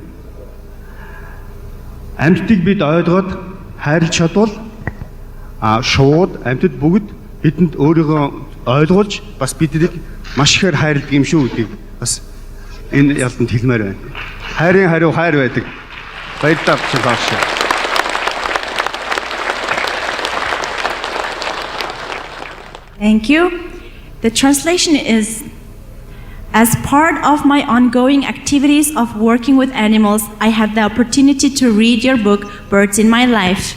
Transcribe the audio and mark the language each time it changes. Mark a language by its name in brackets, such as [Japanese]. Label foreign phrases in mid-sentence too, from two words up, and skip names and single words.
[Mongolian] Амьтдыг бид ойлгоод хайрлж чадвал шууд амьтад бүгд бидэнд өөрийгөө ойлгуулж бас биднийг маш ихээр хайрладаг юм шүү гэдгийг бас энэ ялтанд хэлмээр байна. Хайрын хариу хайр байдаг. Баярлалаа Чинхай. [English] Thank you. The translation is, as part of my ongoing activities of working with animals, I had the opportunity to read your book, Birds in My Life.